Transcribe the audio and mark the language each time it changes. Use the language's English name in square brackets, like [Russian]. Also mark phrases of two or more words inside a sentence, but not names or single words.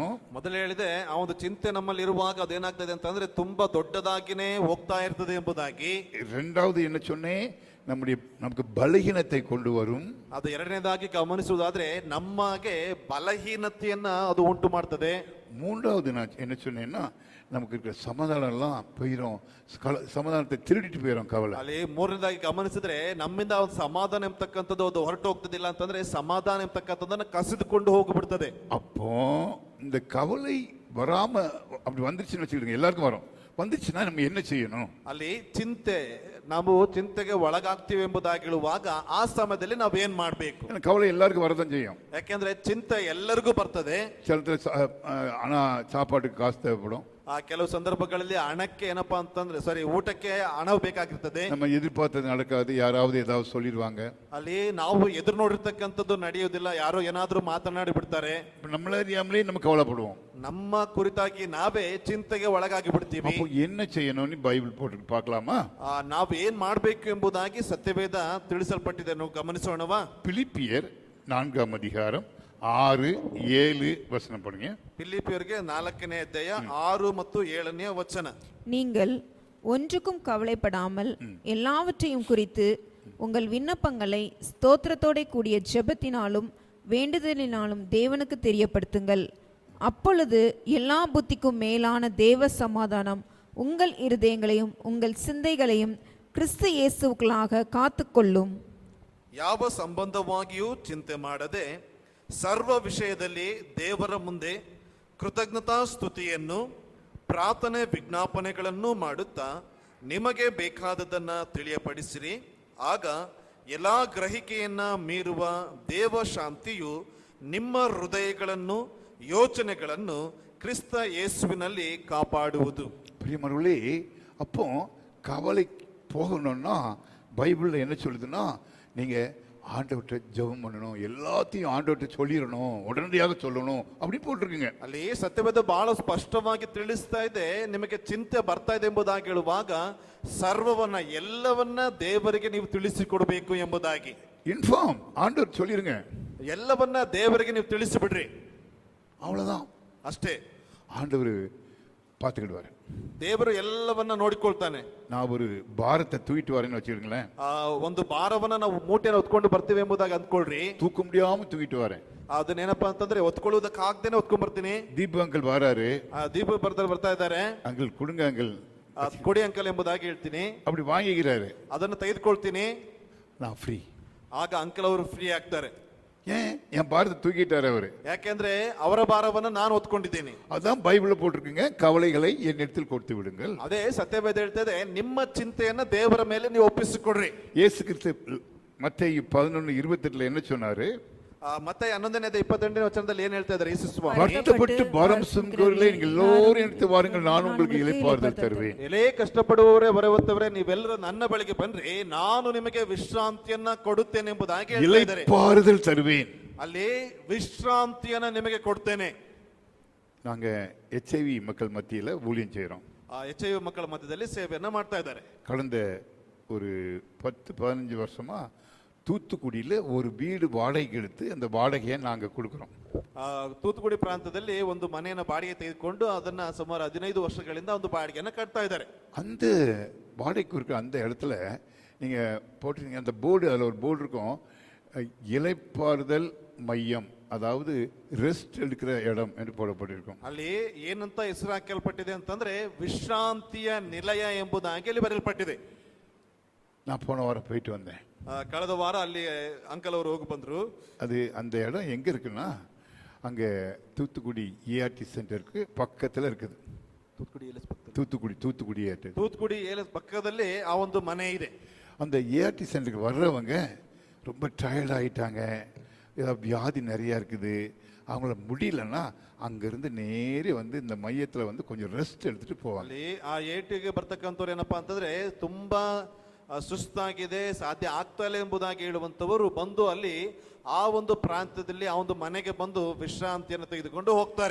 [Kannada] ಮೊದಲು ಹೇಳಿದೆ ಆ ಒಂದು ಚಿಂತೆ ನಮ್ಮಲ್ಲಿ ಇರುವಾಗ ಅದೇನಾಗ್ತದೆ ಅಂತಂದ್ರೆ ತುಂಬಾ ದೊಡ್ಡದಾಗಿನೇ ಹೋಗ್ತಾ ಇರ್ತದೆ ಎಂಬುದಾಗಿ. [Tamil] ரெண்டாவது என்ன சொன்னேன், நமக்கு பலகீனத்தை கொண்டு வரும். [Kannada] ಅದು ಎರಡನೇದಾಗಿ ಗಮನಿಸುವುದಾದ್ರೆ ನಮಗೆ ಬಲಹೀನತೆಯನ್ನ ಅದು ಉಂಟು ಮಾಡ್ತದೆ. [Tamil] மூன்றாவது நான் என்ன சொன்னேன்னா, நமக்கு இருக்கிற சமாதானம் எல்லாம் போயிடும், சமாதானத்தை திருடிட்டு போயிடும் கவலை. [Kannada] ಅಲ್ಲಿ ಮೂರನೇದಾಗಿ ಗಮನಿಸಿದ್ರೆ ನಮ್ಮಿಂದ ಒಂದು ಸಮಾಧಾನ ಎಂಬತಕ್ಕಂಥದ್ದು ಅದು ಹೊರಟು ಹೋಗ್ತದಿಲ್ಲ ಅಂತಂದ್ರೆ ಸಮಾಧಾನ ಎಂಬತಕ್ಕಂಥದ್ದನ್ನ ಕಸಿದುಕೊಂಡು ಹೋಗ್ಬಿಡ್ತದೆ. [Tamil] அப்போ இந்த கவலை வராம அப்படி வந்துருச்சுன்னு வச்சுக்கிடுங்க, எல்லாருக்கும் வரும். வந்துச்சுன்னா நம்ம என்ன செய்யணும்? [Kannada] ಅಲ್ಲಿ ಚಿಂತೆ ನಾವು ಚಿಂತೆಗೆ ಒಳಗಾಗ್ತೀವಿ ಎಂಬುದಾಗಿ ಹೇಳುವಾಗ ಆ ಸಮಯದಲ್ಲಿ ನಾವು ಏನ್ ಮಾಡ್ಬೇಕು? [Tamil] கவலை எல்லாருக்கும் வரதான் செய்யும். [Kannada] ಯಾಕೆಂದ್ರೆ ಚಿಂತೆ ಎಲ್ಲರಿಗೂ ಬರ್ತದೆ. [Tamil] ಹಣ சாப்பாட்டுக்கு காசு தேவைப்படும். [Kannada] ಆ ಕೆಲವು ಸಂದರ್ಭಗಳಲ್ಲಿ ಹಣಕ್ಕೆ ಏನಪ್ಪಾ ಅಂತಂದ್ರೆ ಊಟಕ್ಕೆ ಹಣ ಬೇಕಾಗಿರ್ತದೆ. [Tamil] நம்ம எதிர்பார்த்தது நடக்காது, யாராவது ஏதாவது சொல்லிடுவாங்க. [Kannada] ಅಲ್ಲಿ ನಾವು ಎದುರು ನೋಡಿರ್ತಕ್ಕಂಥದ್ದು ನಡೆಯೋದಿಲ್ಲ, ಯಾರೋ ಏನಾದ್ರೂ ಮಾತನಾಡಿ ಬಿಡ್ತಾರೆ. [Tamil] நம்மள அறியாமலே நம்ம கவலைப்படுவோம். [Kannada] ನಮ್ಮ ಕುರಿತಾಗಿ ನಾವೇ ಚಿಂತೆಗೆ ಒಳಗಾಗಿ ಬಿಡ್ತೀವಿ. [Tamil] அப்போ என்ன செய்யணும்னு பைபிள் போட்டு பார்க்கலாமா? [Kannada] ನಾವು ಏನ್ ಮಾಡ್ಬೇಕು ಎಂಬುದಾಗಿ ಸತ್ಯವೇದ ತಿಳಿಸಲ್ಪಟ್ಟಿದೆ, ನಾವು ಗಮನಿಸೋಣವಾ? [Tamil] பிலிப்பியர் 4ஆம் அதிகாரம் 6, 7 வசனம் படிங்க. [Kannada] பிலிப்பியருக்கு 4ನೇ ಅಧ್ಯಾಯ 6 ಮತ್ತು 7ನೇ ವಚನ. [Tamil] நீங்கள் ஒன்றுக்கும் கவலைப்படாமல் எல்லாவற்றையும் குறித்து உங்கள் விண்ணப்பங்களை ஸ்தோத்திரத்தோட கூடிய ஜெபத்தினாலும் வேண்டுதலினாலும் தேவனுக்கு தெரியப்படுத்துங்கள். அப்பொழுது எல்லா புத்திக்கும் மேலான தேவ சமாதானம் உங்கள் இருதயங்களையும் உங்கள் சிந்தைகளையும் கிறிஸ்து இயேசுவுக்குள்ளாக ಕಾತುಕೊಳ್ಳುம். [Kannada] ಯಾವ ಸಂಬಂಧವಾಗಿಯೂ ಚಿಂತೆ ಮಾಡದೆ ಸರ್ವ ವಿಷಯದಲ್ಲಿ ದೇವರ ಮುಂದೆ ಕೃತಜ್ಞತಾ ಸ್ತುತಿಯನ್ನು ಪ್ರಾರ್ಥನೆ ವಿಜ್ಞಾಪನೆಗಳನ್ನು ಮಾಡುತ್ತಾ ನಿಮಗೆ ಬೇಕಾದದನ್ನು ತಿಳಿಯಪಡಿಸಿರಿ. ಆಗ ಎಲ್ಲ ಗ್ರಹಿಕೆಯನ್ನ ಮೀರುವ ದೇವ ಶಾಂತಿಯು ನಿಮ್ಮ ಹೃದಯಗಳನ್ನು ಯೋಚನೆಗಳನ್ನು ಕ್ರಿಸ್ತ ಯೇಸುವಿನಲ್ಲಿ ಕಾಪಾಡುವುದು. [Tamil] பிரியமானவர்களே, அப்போ கவலை போகணும்னா பைபிள்ல என்ன சொல்லுதுன்னா, நீங்க ஆண்டவர்கிட்ட ஜெபம் பண்ணணும், எல்லாத்தையும் ஆண்டவர்கிட்ட சொல்லிடணும், உடனடியாக சொல்லணும் அப்படி போட்டிருக்குங்க. [Kannada] ಅಲ್ಲಿ ಸತ್ಯವೇದ ಬಹಳ ಸ್ಪಷ್ಟವಾಗಿ ತಿಳಿಸ್ತಾ ಇದೆ, ನಿಮಗೆ ಚಿಂತೆ ಬರ್ತಾ ಇದೆ ಎಂಬುದಾಗಿ ಹೇಳುವಾಗ ಸರ್ವವನ್ನ ಎಲ್ಲವನ್ನ ದೇವರಿಗೆ ನೀವು ತಿಳಿಸಿಕೊಡಬೇಕು ಎಂಬುದಾಗಿ. [Tamil] இன்ஃபார்ம், ஆண்டவர் சொல்லிருங்க, [Kannada] ಎಲ್ಲವನ್ನ ದೇವರಿಗೆ ನೀವು ತಿಳಿಸಿಬಿಡ್ರಿ, [Tamil] அவ்வளவுதான். [Kannada] ಅಷ್ಟೇ. [Tamil] ஆண்டவர் பார்த்துக்கிடுவாரு, [Kannada] ದೇವರು ಎಲ್ಲವನ್ನ ನೋಡಿಕೊಳ್ತಾನೆ. [Tamil] நான் ஒரு பாரத்தை தூக்கிட்டு வரேன்னு வச்சுருங்களேன், [Kannada] ಒಂದು ಭಾರವನ್ನ ನಾವು ಮೂಟೆಯನ್ನು ಹೊತ್ಕೊಂಡು ಬರ್ತೀವಿ ಎಂಬುದಾಗಿ ಅಂದ್ಕೊಳ್ರಿ. [Tamil] தூக்க முடியாம தூக்கிட்டு வரேன். [Kannada] ಅದನ್ನೇನಪ್ಪ ಅಂತಂದ್ರೆ ಹೊತ್ಕೊಳ್ಳೋದಕ್ಕಾಗ್ದೇನೆ ಹೊತ್ಕೊಂಡ್ ಬರ್ತೀನಿ. [Tamil] தீபு அங்கிள் வராரு, [Kannada] ದೀಪ ಬರ್ತಾ ಇದ್ದಾರೆ, [Tamil] அங்கிள் கொடுங்க அங்கிள், [Kannada] ಕೊಡಿ ಅಂಕಲ್ ಎಂಬುದಾಗಿ ಹೇಳ್ತೀನಿ. [Tamil] அப்படி வாங்கிக்கிறாரு, [Kannada] ಅದನ್ನು ತೆಗೆದುಕೊಳ್ತೀನಿ, [Tamil] நான் ஃப்ரீ. [Kannada] ಆಗ ಅಂಕಲ್ ಅವರು ಫ್ರೀ ಆಗ್ತಾರೆ. [Tamil] ஏன் என் பாரத்தை தூக்கிட்டாரு அவரு? [Kannada] ಯಾಕೆಂದ್ರೆ ಅವರ ಭಾರವನ್ನು ನಾನು ಹೊತ್ಕೊಂಡಿದ್ದೀನಿ. [Tamil] அதான் பைபிள்ல போட்டிருக்குங்க, கவலைகளை என்னிடத்தில் கொடுத்து விடுங்கள். [Kannada] ಅದೇ ಸತ್ಯವೇದ ಹೇಳ್ತದೆ, ನಿಮ್ಮ ಚಿಂತೆಯನ್ನ ದೇವರ ಮೇಲೆ ನೀವು ಒಪ್ಪಿಸಿಕೊಡ್ರಿ. [Tamil] இயேசு கிறிஸ்து மத்தேயு 11:28 என்ன சொன்னாரு? [Kannada] ಮತ್ತೆ 11ನೇ 28ನೇ ವಚನದಲ್ಲಿ ಏನ್ ಹೇಳ್ತಾ ಇದ್ದಾರೆ ಯೇಸು ಸ್ವಾಮಿ? [Tamil] கஷ்டப்பட்டு பாரம் சுமக்கிறவர்களே நீங்கள் எல்லோரும் எடுத்து வாருங்கள், நான் உங்களுக்கு இளைப்பாறுதல் தருவேன். [Kannada] ಎಲೇ ಕಷ್ಟಪಡುವವರೇ ಹೊರವತ್ತವರೇ ನೀವೆಲ್ಲರೂ ನನ್ನ ಬಳಿಗೆ ಬನ್ರಿ, ನಾನು ನಿಮಗೆ ವಿಶ್ರಾಂತಿಯನ್ನ ಕೊಡುತ್ತೇನೆ ಎಂಬುದಾಗಿ ಹೇಳ್ತಾ ಇದ್ದಾರೆ. [Tamil] இளைப்பாறுதல் தருவேன். [Kannada] ಅಲ್ಲಿ ವಿಶ್ರಾಂತಿಯನ್ನ ನಿಮಗೆ ಕೊಡ್ತೇನೆ. [Tamil] நாங்க HIV மக்கள் மத்தியில ஊழியம் செய்றோம். [Kannada] HIV ಮಕ್ಕಳ ಮಧ್ಯದಲ್ಲಿ ಸೇವೆಯನ್ನ ಮಾಡ್ತಾ ಇದ್ದಾರೆ. [Tamil] கடந்த ஒரு 10-15 வருஷமா தூத்துக்குடியில் ஒரு வீடு வாடகைக்கு எடுத்து அந்த வாடகையை நாங்கள் கொடுக்குறோம். [Kannada] ತೂತುಕುಡಿ ಪ್ರಾಂತದಲ್ಲಿ ಒಂದು ಮನೆಯನ್ನು ಬಾಡಿಗೆ ತೆಗೆದುಕೊಂಡು ಅದನ್ನ ಸುಮಾರು 15 ವರ್ಷಗಳಿಂದ ಒಂದು ಬಾಡಿಗೆಯನ್ನು ಕಟ್ತಾ ಇದ್ದಾರೆ. [Tamil] அந்த வாடகைக்கு இருக்கிற அந்த இடத்துல நீங்க போட்டிருக்கீங்க அந்த போர்டு, அதில் ஒரு போர்டு இருக்கும், இளைப்பாறுதல் மையம், அதாவது ரெஸ்ட் எடுக்கிற இடம் என்று போடப்பட்டிருக்கும். [Kannada] ಅಲ್ಲಿ ಏನಂತ ಹೆಸರು ಹಾಕಲ್ಪಟ್ಟಿದೆ ಅಂತಂದ್ರೆ ವಿಶ್ರಾಂತಿಯ ನಿಲಯ ಎಂಬುದಾಗಿ ಅಲ್ಲಿ ಬರೆಯಲ್ಪಟ್ಟಿದೆ. [Tamil] நான் போன வாரம் போயிட்டு வந்தேன். [Kannada] ಕಳೆದ ವಾರ ಅಲ್ಲಿ ಅಂಕಲ್ ಅವರು ಹೋಗಿ ಬಂದ್ರು. [Tamil] அது அந்த இடம் எங்க இருக்குன்னா, அங்க தூத்துக்குடி ERT சென்டருக்கு பக்கத்துல இருக்குது. [Kannada] தூத்துக்குடி ஏலஸ் பக்கದಲ್ಲಿ ಆ ಒಂದು ಮನೆ ಇದೆ. [Tamil] அந்த ERT சென்டருக்கு வர்றவங்க ரொம்ப டயர்ட் ஆயிட்டாங்க, ஏதாவது வியாதி நிறையா இருக்குது, அவங்கள முடியலன்னா அங்கேருந்து நேரே வந்து இந்த மையத்தில் வந்து கொஞ்சம் ரெஸ்ட் எடுத்துகிட்டு போவாங்க. [Kannada] ಅಲ್ಲಿ ಆ ಏಟಿಗೆ ಬರ್ತಕ್ಕಂಥವ್ರು ಏನಪ್ಪಾ ಅಂತಂದ್ರೆ ತುಂಬಾ ಸುಸ್ತಾಗಿದೆ, ಸಾಧ್ಯ ಆಗ್ತಾ ಇಲ್ಲ ಎಂಬುದಾಗಿ ಹೇಳುವಂಥವರು ಬಂದು ಅಲ್ಲಿ ಆ ಒಂದು ಪ್ರಾಂತ್ಯದಲ್ಲಿ ಆ ಒಂದು ಮನೆಗೆ ಬಂದು ವಿಶ್ರಾಂತಿಯನ್ನು ತೆಗೆದುಕೊಂಡು ಹೋಗ್ತಾರೆ.